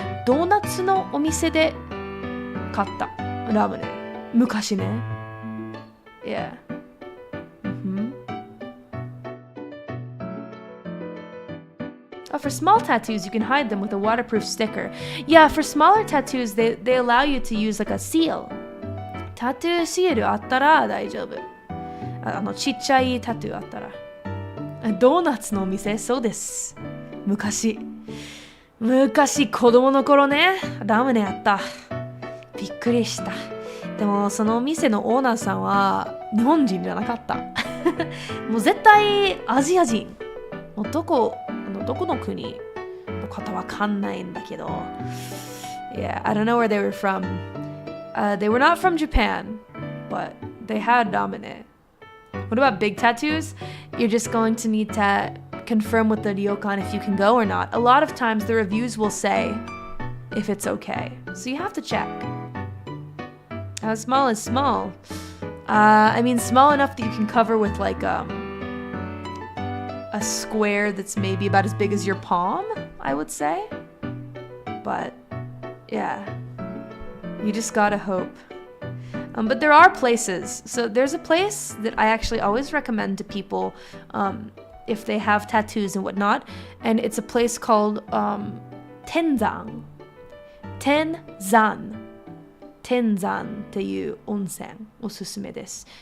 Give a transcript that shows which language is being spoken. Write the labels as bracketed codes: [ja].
[ja] Donuts no omise de katta ramune. Mukashi ne. Yeah. [en] Oh, for small tattoos, you can hide them with a waterproof sticker. Yeah, for smaller tattoos, they allow you to use like a seal. [ja] Tattoo seal あったら大丈夫。ちっちゃいタトゥーあったら。ドーナツのお店そうです。昔。昔子供の頃ね、ラムネやった。びっくりした。でもそのお店のオーナーさんは日本人じゃなかった。もう絶対アジア人。どこの国の方わかんないんだけど。 [en] Yeah, I don't know where they were from. They were not from Japan, but they had ramune. What about big tattoos? You're just going to need to confirm with the ryokan if you can go or not. A lot of times the reviews will say if it's okay. So you have to check. How small is small? I mean small enough that you can cover with like a square that's maybe about as big as your palm, I would say. But yeah, you just gotta hope. But there are places. So there's a place that I actually always recommend to people if they have tattoos and whatnot. And it's a place called Tenzan. Tenzan. [ja] Tenzan っていう温泉おすすめです。